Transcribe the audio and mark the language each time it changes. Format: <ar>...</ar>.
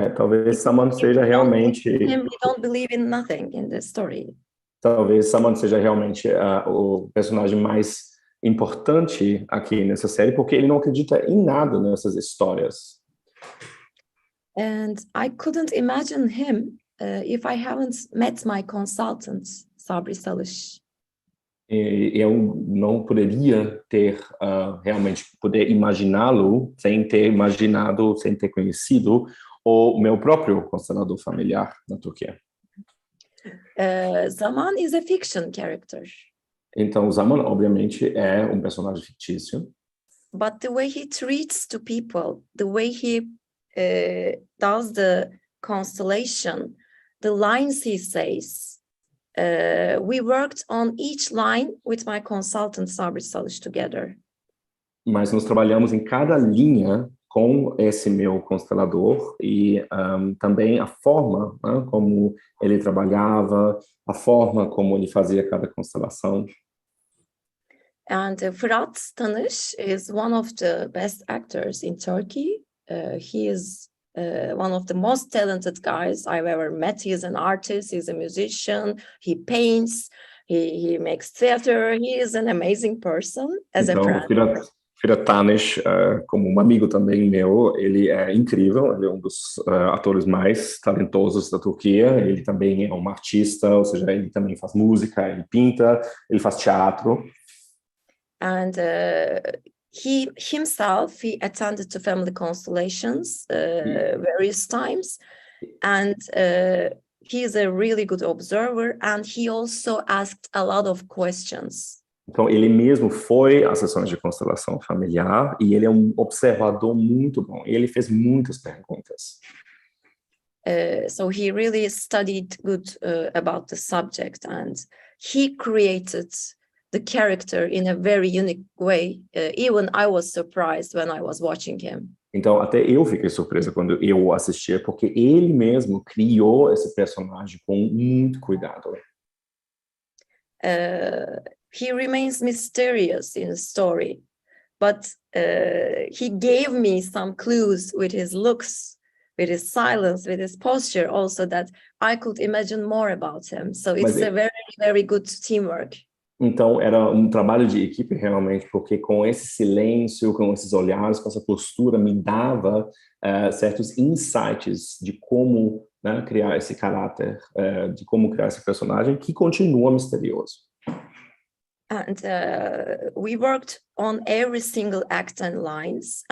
<pt>Talvez Zaman seja realmente...</pt> <en>We don't believe in nothing in the story.</en> <pt>Talvez Zaman seja realmente o personagem mais importante aqui nessa série, porque ele não acredita em nada nessas histórias.</pt> <en>And I couldn't imagine him if I haven't met my consultant, Sabri Salih.</en> <pt>E eu não poderia ter realmente poder imaginá-lo sem ter imaginado, sem ter conhecido o meu próprio constelador familiar na Turquia.</pt> <en>Zaman is a fiction character.</en> <pt>Então, Zaman, obviamente, é um personagem fictício.</pt> <en>But the way he treats to people, the way he does the constellation, the lines he says, we worked on each line with my consultant Sabri Salih together.</en> <pt>Mas nós trabalhamos em cada linha com esse meu constelador e também a forma como ele trabalhava, a forma como ele fazia cada constelação.</pt> <en>And Firat Tanis is one of the best actors in Turkey. He is one of the most talented guys I've ever met. He's an artist, he's a musician, he paints, he makes theater. He is an amazing person as a friend.</en> <pt>Firat Tanis, como um amigo também meu, ele é incrível, ele é um dos atores mais talentosos da Turquia, ele também é um artista, ou seja, ele também faz música, ele pinta, ele faz teatro.</pt> <en>And he attended to family constellations various times, and he is a really good observer, and he also asked a lot of questions.</en> <pt>Então, ele mesmo foi às sessões de constelação familiar e ele é um observador muito bom. Ele fez muitas perguntas.</pt> <en>So he really studied good about the subject, and he created the character in a very unique way. Even I was surprised when I was watching him.</en> <pt>Então, até eu fiquei surpresa quando eu o assistia, porque ele mesmo criou esse personagem com muito cuidado.</pt> <en>He remains mysterious in the story, but he gave me some clues with his looks, with his silence, with his posture also, that I could imagine more about him. So it's a very, very good teamwork.</en> <pt>Então, era um trabalho de equipe realmente, porque com esse silêncio, com esses olhares, com essa postura, me dava certos insights de como criar esse caráter, de como criar esse personagem, que continua misterioso.</pt> <en>And we worked on every single act and lines.</en>